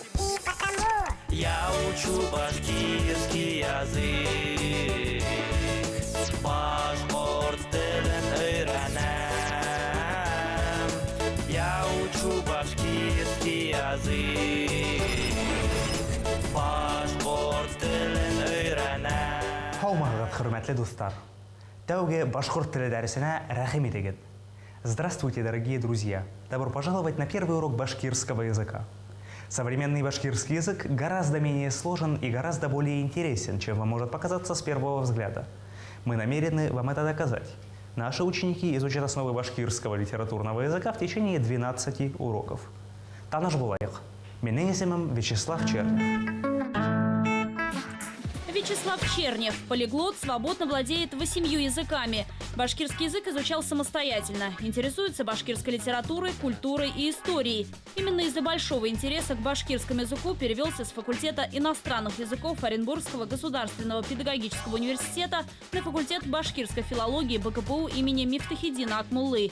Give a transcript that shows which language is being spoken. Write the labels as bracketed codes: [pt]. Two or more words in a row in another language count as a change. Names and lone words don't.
[ru] Я учу башкирский язык, [ba] пашпорт телен öğrenem. [ru] Я учу башкирский язык, [ba] пашпорт телен öğrenem. Хаумагат, хөрмәтле дуслар. Тәүге башкорт теле дәресенә рәхим итегез. [ru] Здравствуйте, дорогие друзья! Добро пожаловать на первый урок башкирского языка. Современный башкирский язык гораздо менее сложен и гораздо более интересен, чем вам может показаться с первого взгляда. Мы намерены вам это доказать. Наши ученики изучат основы башкирского литературного языка в течение 12 уроков. [ba] Таныш булайык. Минең исемем Вячеслав Чернев. [ru] Вячеслав Чернев, полиглот, свободно владеет 8 языками. Башкирский язык изучал самостоятельно. Интересуется башкирской литературой, культурой и историей. Именно из-за большого интереса к башкирскому языку перевелся с факультета иностранных языков Оренбургского государственного педагогического университета на факультет башкирской филологии БКПУ имени Мифтахиддина Акмуллы.